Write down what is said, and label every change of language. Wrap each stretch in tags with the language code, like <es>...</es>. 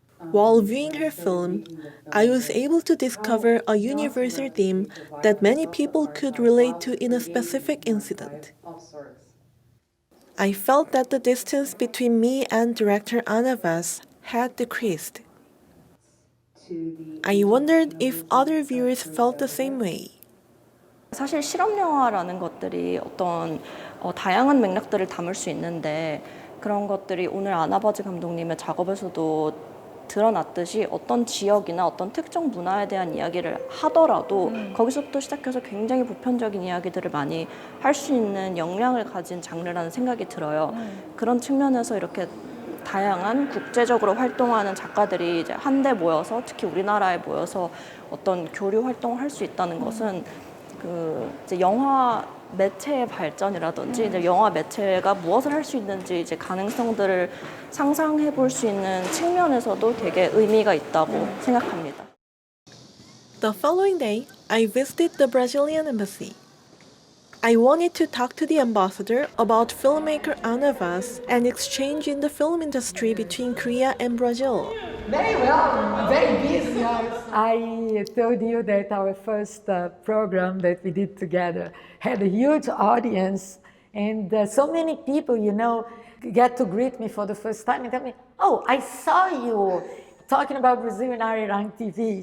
<en>While viewing her film, I was able to discover a universal theme that many people could relate to in a specific incident. I felt that the distance between me and director Ana Vaz had decreased. I wondered if other viewers felt the same way.</en> <ko>사실 실험 영화라는 것들이 어떤 다양한 맥락들을 담을 수 있는데 그런 것들이 오늘 아나바즈 감독님의 작업에서도 드러났듯이 어떤 지역이나 어떤 특정 문화에 대한 이야기를 하더라도 거기서부터 시작해서 굉장히 보편적인 이야기들을 많이 할 수 있는 역량을 가진 장르라는 생각이 들어요. 그런 측면에서 이렇게 다양한 국제적으로 활동하는 작가들이 이제 한데 모여서 특히 우리나라에 모여서 어떤 교류 활동을 할 수 있다는 것은 이제 영화 매체의 발전이라든지 이제 영화 매체가 무엇을 할 수 있는지 이제 가능성들을 상상해 볼 수 있는 측면에서도 되게 의미가 있다고 생각합니다.</ko> <en>The following day, I visited the Brazilian embassy. I wanted to talk to the ambassador about filmmaker Ana Vaz and exchange in the film industry between Korea and Brazil. Very well, very busy. I told you that our first program that we did together had a huge audience, and so many people, get to greet me for the first time and tell me, "Oh, I saw you talking about Brazil in ARE on TV."</en>